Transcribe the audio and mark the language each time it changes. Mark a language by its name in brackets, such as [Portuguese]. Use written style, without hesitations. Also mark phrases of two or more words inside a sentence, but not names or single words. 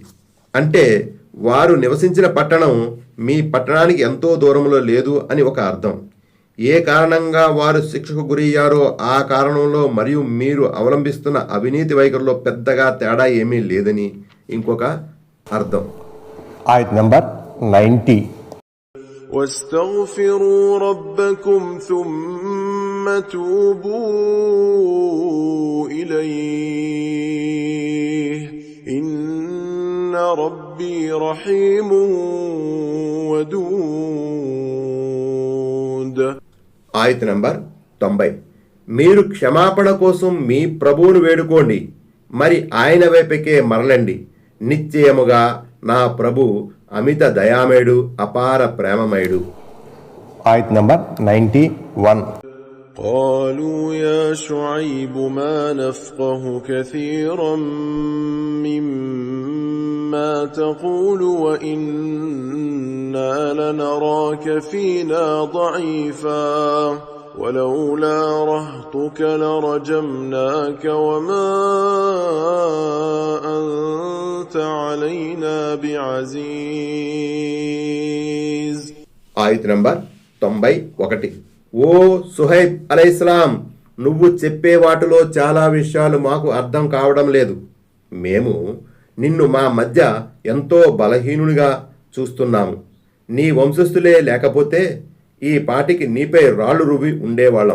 [Telugu] అంటే వారు నివసించిన పట్టణం మీ పట్టణానికి ఎంతో దూరంలో లేదు అని ఒక అర్థం. ఏ కారణంగా వారు శిక్షకు గురయ్యారో ఆ కారణంలో మరియు మీరు అవలంబిస్తున్న అవినీతి వైఖరిలో పెద్దగా తేడా ఏమీ లేదని ఇంకొక అర్థం. ఆయత్ నంబర్ 90. [Arabic] واستغفروا ربكم ثم توبوا إليه إن ربي رحيم ودود. [Telugu] ఆయత్ నంబర్ 90. మీరు క్షమాపణ కోసం మీ ప్రభువును వేడుకోండి, మరి ఆయన వైపుకే మరలండి. నిశ్చయముగా నా ప్రభు అమిత దయామయుడు, అపార ప్రేమమయుడు. ఆయత్ నంబర్ 91. [Arabic] قالوا يا شعيب ما نفقه كثيرا مما تقول وإنا لنراك فينا ضعيفا ولولا رهطك لرجمناك وما أنت علينا بعزيز. [Telugu] ఆయత్ నంబర్ 91. ఓ సుహైబ్ అలైహిస్సలాం, నువ్వు చెప్పే వాటిలో చాలా విషయాలు మాకు అర్థం కావడం లేదు. మేము నిన్ను మా మధ్య ఎంతో బలహీనునిగా చూస్తున్నాము. నీ వంశస్థులే లేకపోతే ఈ పాటికి నీపై రాళ్ళు రువి ఉండేవాళ్ళం.